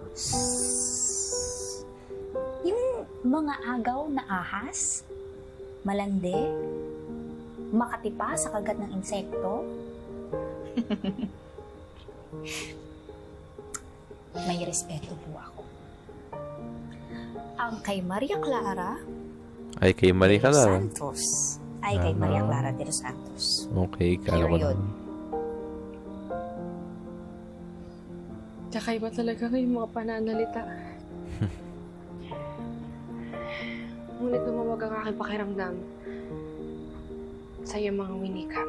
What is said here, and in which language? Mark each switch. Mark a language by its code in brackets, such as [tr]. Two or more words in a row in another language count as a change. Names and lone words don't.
[tl] Yung mga agaw na ahas, malandi, makatipa sa kagat ng insekto. May respeto po ako. Ang kay Maria Clara Ay, kay Maria de los Clara. Santos. Ay, kay Maria Clara de los Santos. Okay, kala ko Period. naman. Kakaiba talaga ngayong mga pananalita. Ngunit lumawag ang aking pakiramdam sa iyong mga winika.